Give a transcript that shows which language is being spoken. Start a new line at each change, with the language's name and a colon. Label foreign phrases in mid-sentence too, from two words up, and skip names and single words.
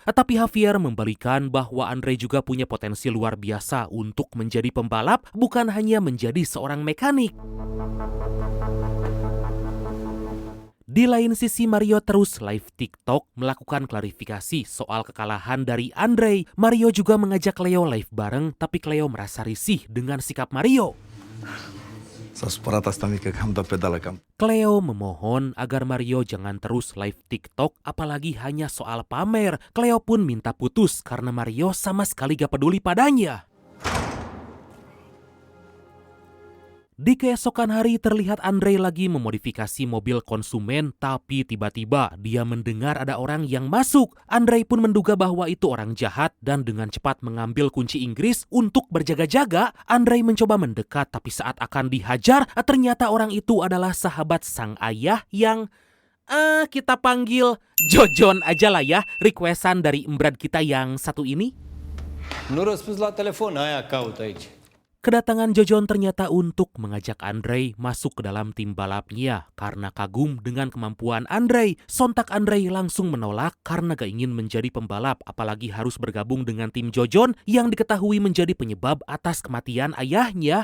Indonesian: Tapi Javier membalikan bahwa Andre juga punya potensi luar biasa untuk menjadi pembalap, bukan hanya menjadi seorang mekanik. Di lain sisi, Mario terus live TikTok melakukan klarifikasi soal kekalahan dari Andre. Mario juga mengajak Cleo live bareng, tapi Cleo merasa risih dengan sikap Mario.
Romanian: s-a supărat asta mică că am dat pedală cam.
Indonesian: Cleo memohon agar Mario jangan terus live TikTok apalagi hanya soal pamer. Cleo pun minta putus karena Mario sama sekali gak peduli padanya. Di keesokan hari terlihat Andre lagi memodifikasi mobil konsumen, tapi tiba-tiba dia mendengar ada orang yang masuk. Andre pun menduga bahwa itu orang jahat dan dengan cepat mengambil kunci Inggris untuk berjaga-jaga. Andre mencoba mendekat, tapi saat akan dihajar, ternyata orang itu adalah sahabat sang ayah yang kita panggil Jojon aja lah ya, requestan dari embrad kita yang satu ini.
Romanian: Nu răspuns la telefon, aia caut aici.
Indonesian: Kedatangan Jojon ternyata untuk mengajak Andrei masuk ke dalam tim balapnya karena kagum dengan kemampuan Andrei. Sontak Andrei langsung menolak karena gak ingin menjadi pembalap, apalagi harus bergabung dengan tim Jojon yang diketahui menjadi penyebab atas kematian ayahnya.